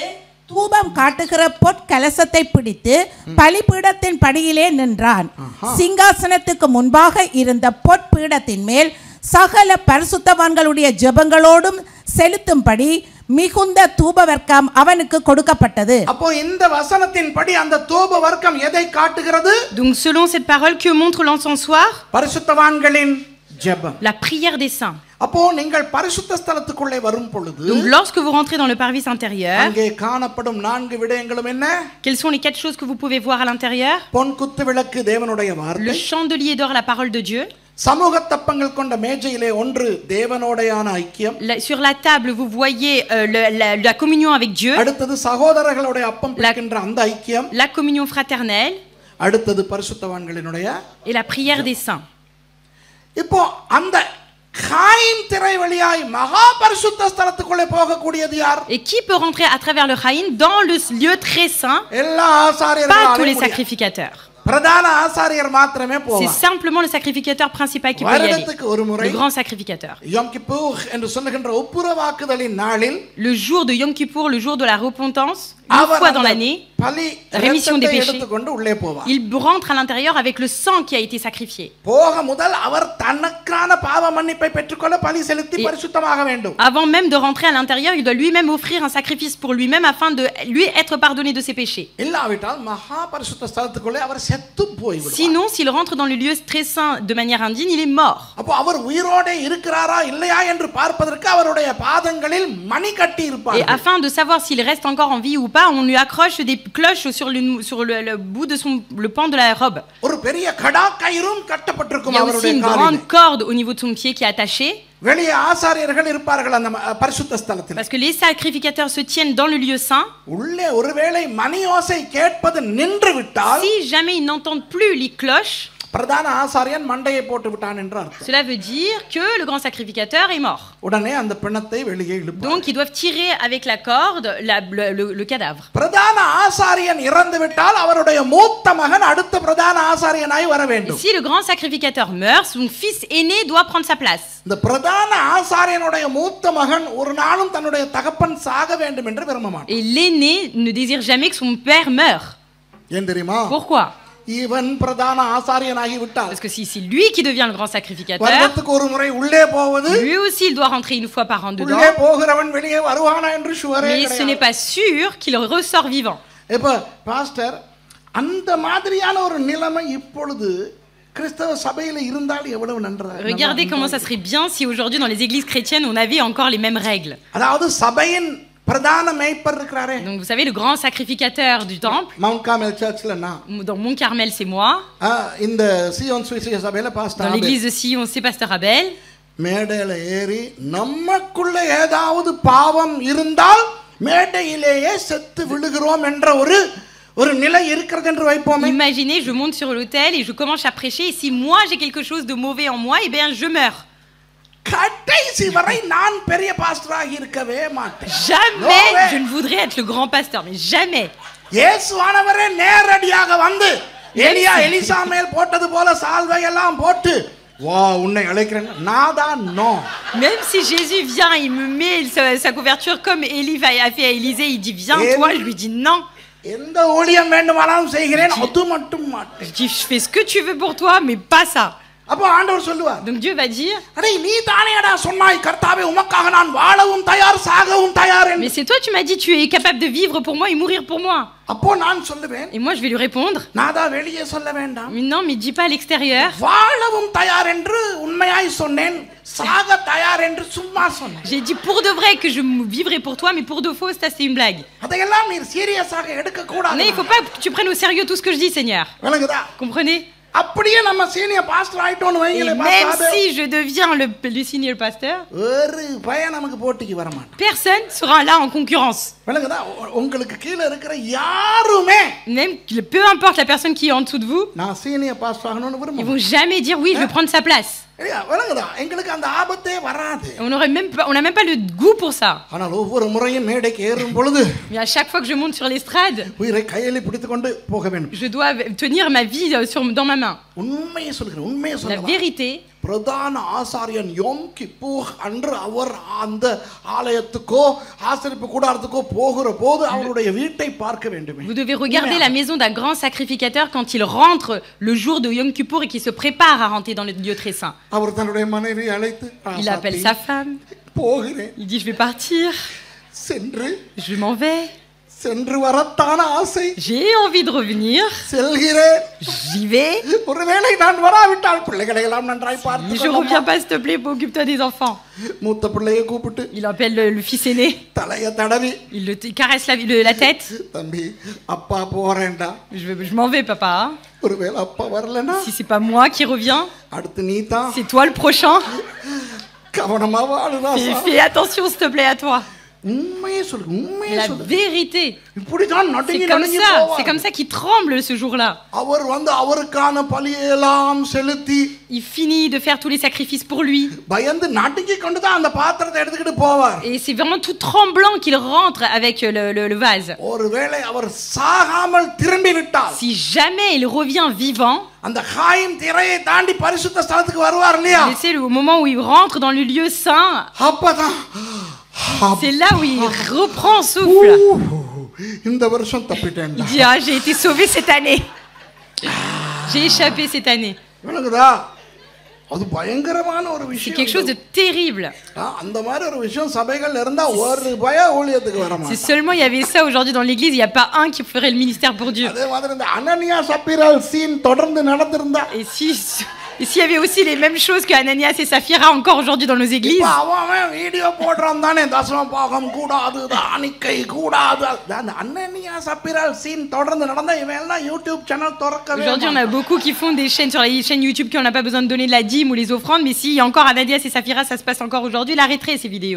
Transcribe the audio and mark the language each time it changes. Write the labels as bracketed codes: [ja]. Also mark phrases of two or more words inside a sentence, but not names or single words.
[ta] தூபம் காட்டுகிற பொற்கலசத்தை பிடித்து பலிபீடத்தின் படியிலே நின்றான். சிங்காசனத்துக்கு முன்பாக இருந்த பொற்பீடத்தின் மேல் சகல பரிசுத்தவான்களுடைய ஜெபங்களோடும் செலுத்தும்படி மிகுந்த தூப வர்க்கம் அவனுக்கு கொடுக்கப்பட்டது. அப்போ இந்த வசனத்தின்படி அந்த தூப வர்க்கம் எதை காட்டுகிறது? [fr] donc selon cette parole, que montre l'encensoir? [ta] பரிசுத்தவான்களின் ஜெபம். [fr] La prière des saints. [ta] அப்போ நீங்கள் பரிசுத்த ஸ்தலத்துக்குள்ளே வரும் பொழுது [fr] Donc lorsque vous rentrez dans le parvis intérieur, [ta] அங்கே காணப்படும் 4 விடயங்களும் என்ன? [fr] quelles sont les 4 choses que vous pouvez voir à l'intérieur? [ta] பொன் குத்து விளக்கு தேவனுடைய [fr] Le [ta] வார்த்தை. [fr] chandelier d'or, la parole de Dieu. [ta] சமூக தப்பங்கள் கொண்ட மேஜையிலே ஒன்று தேவனோடையான ஐக்கியம். [fr] Sur la table, vous voyez la communion avec Dieu, [ta] அடுத்தது சகோதரர்களுடைய அப்பம் பிடிக்கின்ற அந்த ஐக்கியம். [fr] la communion fraternelle [ta] அடுத்தது பரிசுத்தவான்களினுடைய. [fr] et la prière des saints. [ta] இப்போ அந்த காயின் திரை வழியாய் மகா பரிசுத்த ஸ்தலத்துக்குள்ளே போகக்கூடியது யார்? [fr] Et qui peut rentrer à travers le Chaïn dans le lieu très saint? [ta] எல்லா [fr] Pas tous les [ta] ஆசாரியர்களும் [fr] sacrificateurs. [ta] பிரதான ஆசாரியர் மாத்திரமே [fr] C'est [ta] போவார். [fr] simplement le sacrificateur principal qui peut y aller. [ta] வருடத்துக்கு ஒரு முறை [fr] Le grand sacrificateur. [ta] யோம் கிப்பூர் என்று சொல்லுகின்ற ஒப்புரவாக்குதலின் நாளில் [fr] Le jour de Yom Kippour, le jour de la repentance, une [ta] அவர் [fr] fois dans [ta] அந்த [fr] l'année, [ta] பலி [fr] rémission des [ta] இரத்தத்தை [fr] péchés. [ta] எடுத்துக்கொண்டு உள்ளே போவார். [fr] il rentre à l'intérieur avec le sang qui a été sacrifié. [ta] போக முதல் அவர் தனக்கான பாவ மன்னிப்பை பெற்றுக்கொள்ள பலி செலுத்தி பரிசுத்தமாக வேண்டும். [fr] Avant même de rentrer à l'intérieur, il doit lui-même offrir un sacrifice pour lui-même afin de lui être pardonné de ses péchés. [ta] இல்லாவிட்டால் மகா பரிசுத்த ஸ்தலத்துக்குள்ளே அவர் செத்து போய்விடுவார். [fr] Sinon, s'il rentre dans le lieu très saint de manière indigne, il est mort. [ta] அப்போ அவர் உயிரோடு இருக்கிறாரா இல்லையா என்று பார்ப்பதற்கு அவருடைய பாதங்களில் மணி கட்டி [fr] Et [ta] இருப்பார். [fr] afin de savoir s'il reste encore en vie ou pas, on lui accroche des cloches sur le bout de le pan de la robe. [ta] ஒரு பெரிய கடா கயிறும் [fr] Il [ta] கட்டப்பட்டிருக்கும் [fr] y a aussi [ta] அவருடைய [fr] une [ta] காலிலே. [fr] grande corde au niveau de son pied qui est attachée, [ta] வெளியே ஆசாரியர்கள் இருப்பார்கள் அந்த பரிசுத்த ஸ்தலத்தில். [fr] parce que les sacrificateurs se tiennent dans le lieu saint. [ta] உள்ளே ஒருவேளை மணி ஓசை கேட்பது நின்று விட்டால் [fr] Si jamais ils n'entendent plus les cloches, [ta] பிரதான ஆசாரியன் மண்டையை போட்டு விட்டான் என்று அர்த்தம். [fr] cela veut dire que le grand sacrificateur est mort. [ta] உடனே அந்த பிணத்தை வெளியே இழுப்பார். [fr] Donc ils doivent tirer avec la corde le cadavre. [ta] பிரதான ஆசாரியன் இறந்து விட்டால் அவருடைய மூத்த மகன் அடுத்த பிரதான ஆசாரியனாய் வர [fr] Et [ta] வேண்டும். [fr] si le grand sacrificateur meurt, son fils aîné doit prendre sa place. [ta] இந்த பிரதான ஆசாரியனுடைய மூத்த மகன் ஒரு நாளும் தன்னுடைய தகப்பன் சாக வேண்டும் என்று விரும்ப மாட்டான். [fr] Et l'aîné ne désire jamais que son père meure. [ta] ஏன் தெரியுமா? [fr] Pourquoi? [ta] இவன் பிரதான ஆசாரியனாகி விட்டார். [fr] Parce que si c'est lui qui devient le grand sacrificateur, [ta] வருடத்துக்கு ஒரு முறை உள்ளே போவது, [fr] lui aussi il doit rentrer une fois par an dedans. [ta] உள்ளே போகிறவன் வெளியே வருவானா என்று ஷுவரே [fr] Mais ce [ta] கிடையாது. [fr] n'est pas sûr qu'il ressort vivant. [ta] இப்ப பாஸ்டர் அந்த மாதிரியான ஒரு நிலைமை இப்பொழுது கிறிஸ்தவ சபையில இருந்தால் எவ்வளவு நன்றாக. [fr] Regardez comment ça serait bien si aujourd'hui dans les églises chrétiennes on avait encore les mêmes règles. [ta] அதாவது சபையின் பிரதான மேய்ப்பர் இருக்கிறாரே [fr] Donc vous savez, le grand sacrificateur du temple, [ta] மவுண்ட் கார்மல் சர்ச்ல நான் [fr] dans Mont Carmel, c'est moi. [ta] இந்த சியோன் சுவிசேஷ சபையில [fr] Dans [ta] பாஸ்டர் [fr] l'église de Sion, c'est Pasteur Abel. [ta] மேடையில ஏறி நமக்குள்ள ஏதாவது பாவம் இருந்தால் மேடையிலேயே செத்து விழுகிறோம் என்ற ஒரு நிலை இருக்கிறது என்று வைப்போமே. [fr] Imaginez, je monte sur l'autel et je commence à prêcher. Et si moi j'ai quelque chose de mauvais en moi, eh bien je meurs. [ta] கடைசி வரை நான் பெரிய பாஸ்டராக இருக்கவே மாட்டேன். [fr] Jamais je ne voudrais être le grand pasteur, mais jamais. [ta] இயேசுவானவரே நேரடியாக வந்து எலிசா மேல் போட்டது போல சால்வை எல்லாம் போட்டு வா உன்னை அழைக்கிறேன் நாதான் நோ. [fr] Même si Jésus vient, il me met sa couverture comme Élie a fait à Élisée, il dit viens toi, je lui dis non. [ta] எந்த ஊழியம் வேண்டுமானாலும் செய்கிறேன் அது மட்டும் மாட்டேன். [fr] Je dis je fais ce que tu veux pour toi, mais pas ça. [ta] அப்போ ஆண்டவர் சொல்லுவார். [fr] Donc Dieu va dire [ta] அடே நீ தானேடா சொன்னாய் கர்த்தாவே உமக்காக நான் வாழவும் தயார் சாகவும் தயார் என்று. [fr] mais c'est toi tu m'as dit tu es capable de vivre pour moi et mourir pour moi. [ta] அப்போ நான் சொல்லுவேன். [fr] Et moi je vais lui répondre [ta] நாதா வெளியே சொல்ல வேண்டாம். [fr] mais non, mais dis pas à l'extérieur. [ta] வாழவும் தயார் என்று உண்மையாய் சொன்னேன் சாக தயார் என்று சும்மா சொன்னேன். [fr] J'ai dit pour de vrai que je vivrai pour toi, mais pour de faux ça c'est une blague. [ta] அதையெல்லாம் நீ சீரியஸாக எடுக்க கூடாது. [fr] Mais il faut pas que tu prennes au sérieux tout ce que je dis, Seigneur. [ta] விளங்குதா? [fr] Comprenez? [ta] அப்படியே நம்ம [en] senior pastor [ta] ஆயிட்டோம்னு [fr] Et [ta] வைங்களே [fr] même [ta] பாஸ்டர். [fr] si je deviens le senior pasteur, [ta] ஒரு பையன் நமக்கு போட்டிக்கு வர மாட்டான். [fr] personne sera là en concurrence. [ta] விளங்குதா? உங்களுக்கு கீழ இருக்கிற யாருமே [fr] Même peu importe la personne qui est en dessous de vous, [ta] நான் [en] senior pastor [ta] ஆகணும்னு [fr] ils [ta] விரும்புறேன். [fr] vont jamais dire oui, je vais prendre sa place. [ta] இல்லையா? விளங்குதா? எங்களுக்கு அந்த ஆபத்தே வராது. [fr] On n'a même pas le goût pour ça. [ta] ஆனால் ஒவ்வொரு முறையும் மேடைக்கு ஏறும் பொழுது [fr] Mais à chaque fois que je monte sur l'estrade, [ta] உயிரை கையில பிடித்துக் கொண்டு போக வேண்டும். [fr] je dois tenir ma vie dans ma main. [ta] உண்மையை சொல்கிறேன். உண்மையை [fr] La [ta] சொல்றேன். [fr] vérité, [ta] பிரதான ஆசாரியன் யோம் கிப்பூர் அன்று அவர் அந்த ஆலயத்துக்கோ ஆசரிப்பு கூடாரத்துக்கோ போகிற போது அவருடைய வீட்டை பார்க்க வேண்டும். [fr] vous devez regarder la maison d'un grand sacrificateur quand il rentre le jour de Yom Kippour et qu'il se prépare à rentrer dans le lieu très saint. [ta] அவர் தன்னுடைய மனைவியை அழைத்து [fr] Il appelle sa femme, [ta] போகிறேன் [fr] il dit je vais partir, [ta] சென்று [fr] je m'en vais, [ta] சென்று வரத்தான ஆசை [fr] j'ai envie de revenir, [ta] செல்கிறேன். [fr] j'y vais. [ta] ஒருவேளை நான் வராவிட்டால் பிள்ளைகளை எல்லாம் நன்றாய் [fr] Si [ta] பார்த்து [fr] je reviens pas, s'il te plaît, occupe-toi des enfants. [ta] மூத்த பிள்ளையை கூப்பிட்டு [fr] Il appelle le fils aîné, [ta] தலைய தடவி [fr] il caresse la tête. [ta] தம்பி அப்பா போறேன்டா. [fr] Je m'en vais, papa. [ta] ஒருவேளை அப்பா வரலனா [fr] Si c'est pas moi qui reviens, [ta] அடுத்து நீ தான் [fr] c'est toi le prochain. [ta] கவனமா வாழுதா. [fr] Fais attention, s'il te plaît, à toi. [ta] உண்மையை சொல்லு. உண்மையை [fr] La [ta] சொல்லு. [fr] vérité. [ta] இப்படிதான் [fr] C'est [ta] நடுங்கி [fr] comme [ta] நடுங்கி [fr] ça. [ta] போவார். [fr] C'est comme ça qu'il tremble ce jour-là. [ta] அவர் வந்து அவருக்கான பலியெல்லாம் செலுத்தி [fr] Il finit de faire tous les sacrifices pour lui. [ta] பயந்து நடுங்கி கொண்டு தான் அந்த பாத்திரத்தை எடுத்துக்கிட்டு போவார். [fr] Et c'est vraiment tout tremblant qu'il rentre avec le vase. [ta] ஒருவேளை அவர் சாகாமல் திரும்பி விட்டால் [fr] Si jamais il revient vivant, [ta] அந்த காயம் திரையை தாண்டி பரிசுத்த ஸ்தலத்துக்கு வருவார் இல்லையா? [fr] c'est au moment où il rentre dans le lieu saint, [ta] அப்பதான் [fr] c'est là où il reprend souffle. [ta] இந்த வருஷம் தப்பிட்டேன். [fr] Il dit ah, j'ai été sauvé cette année. J'ai échappé cette année. [ta] விளங்குதா? அது பயங்கரமான ஒரு [fr] C'est [ta] விஷயம். [fr] quelque chose de terrible. [ta] அந்த மாதிரி ஒரு விஷயம் சபைகள் இருந்தா ஒரு பய ஊழியத்துக்கு வர [fr] Si [ta] மாட்டாங்க. [fr] seulement il y avait ça aujourd'hui dans l'église, il n'y a pas un qui ferait le ministère pour Dieu. [ta] அதே மாதிரி இந்த அனனியா சப்பீரால் சீன் தொடர்ந்து நடந்திருந்தா [fr] Et s'il y avait aussi les mêmes choses que Ananias et Saphira encore aujourd'hui dans nos églises, [ta] இப்ப அவன் வீடியோ போடுறான் தானே தசம பாகம் கூடாது தானிக்கை கூடாது. அந்த அனனியா சப்பீரால் சீன் தொடர்ந்து நடந்தா இவன் எல்லாம் யூடியூப் சேனல் திறக்கவே [fr] aujourd'hui on a beaucoup qui font des chaînes sur les chaînes YouTube qui n'ont pas besoin de donner de la dîme ou les offrandes, mais s'il y a encore Ananias et Saphira, ça se passe encore aujourd'hui, il arrêterait ces vidéos.